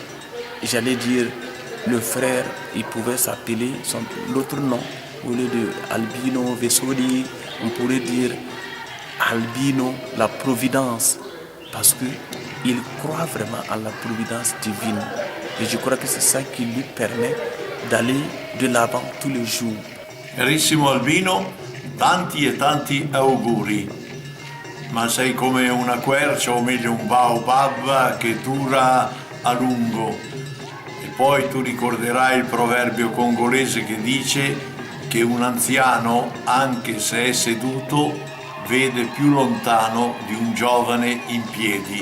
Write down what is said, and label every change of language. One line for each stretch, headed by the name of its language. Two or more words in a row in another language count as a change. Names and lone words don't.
French: J'allais dire, le frère, il pouvait s'appeler l'autre nom. Au lieu de Albino Vesoli, on pourrait dire Albino, la providence. Parce qu'il croit vraiment à la providence divine. Et je crois que c'est ça qui lui permet d'aller de l'avant tous les jours.
Italian: Carissimo Albino, tanti e tanti auguri. Ma sei come una quercia, o meglio un baobab che dura a lungo. E poi tu ricorderai il proverbio congolese che dice: che un anziano, anche se è seduto, vede più lontano di un giovane in piedi.